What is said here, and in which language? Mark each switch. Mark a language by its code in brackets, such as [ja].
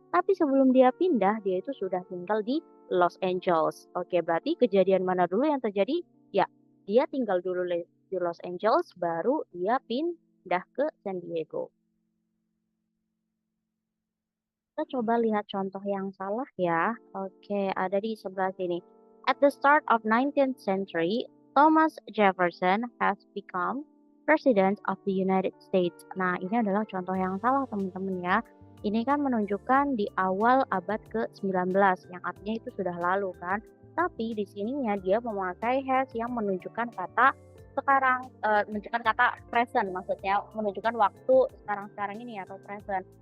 [id] Tapi sebelum dia pindah, dia itu sudah tinggal di Los Angeles. Oke, berarti kejadian mana dulu yang terjadi? Ya, dia tinggal dulu di Los Angeles, baru dia pindah ke San Diego. Kita coba lihat contoh yang salah ya. Oke, ada di sebelah sini. [en] At the start of 19th century, Thomas Jefferson has become President of the United States. [id] Nah, ini adalah contoh yang salah teman-teman ya. Ini kan menunjukkan di awal abad ke-19 yang artinya itu sudah lalu kan. Tapi di sininya dia memakai has yang menunjukkan kata sekarang, menunjukkan kata present maksudnya, menunjukkan waktu sekarang-sekarang ini atau present.